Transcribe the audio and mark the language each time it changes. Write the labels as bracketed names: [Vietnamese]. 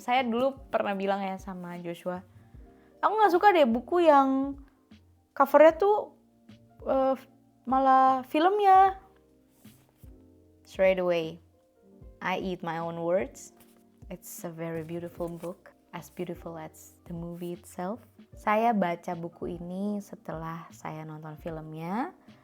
[Indonesian] Saya dulu pernah bilang ya sama Joshua, aku gak suka deh buku yang covernya tuh malah filmnya. [English] Straight away, I eat my own words. It's a very beautiful book, as beautiful as the movie itself. [Indonesian] Saya baca buku ini setelah saya nonton filmnya.